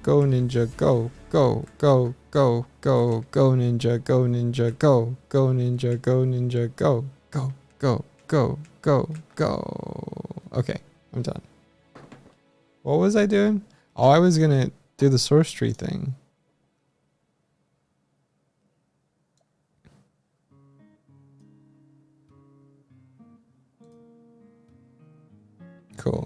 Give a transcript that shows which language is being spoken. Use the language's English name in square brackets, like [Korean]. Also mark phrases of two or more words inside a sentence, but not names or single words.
[English] go ninja, go, go, go, go, go, go ninja, go ninja, go, go ninja, go ninja, go, go, go, go, go, go. Okay, I'm done. What was I doing? Oh, I was gonna do the source tree thing. Cool.